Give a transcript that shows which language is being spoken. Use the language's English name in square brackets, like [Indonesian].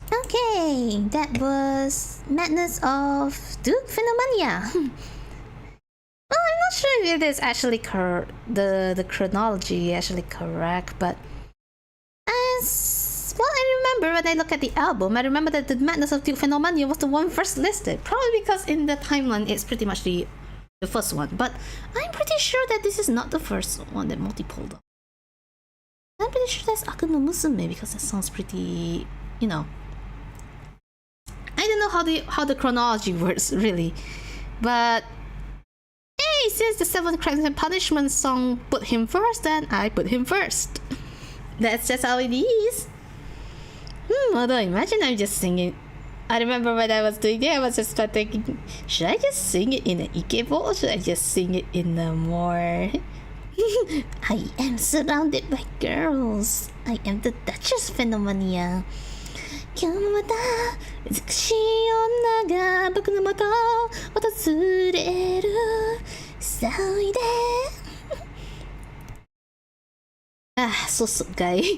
[English] Okay, that was Madness of Duke Venomania. Well, I'm not sure if it is actually the chronology actually correct, but as well remember when I look at the album, I remember that the Madness of Venomania was the one first listed. Probably because in the timeline it's pretty much the first one. But I'm pretty sure that this is not the first one that Multi pulled up. I'm pretty sure that's Aku no Musume because that sounds pretty, you know. I don't know how the chronology works really, but hey, since the 7 Crimes and Punishment song put him first, then I put him first. That's just how it is. Although imagine I'm just singing. I remember when I was doing it, I was just thinking, should I just sing it in an ikebo or should I just sing it in a more I am surrounded by girls. I am the Duchess Venomania. [Japanese] 今日もまた美しい女が僕の元を訪れる騒いで Susuk guy.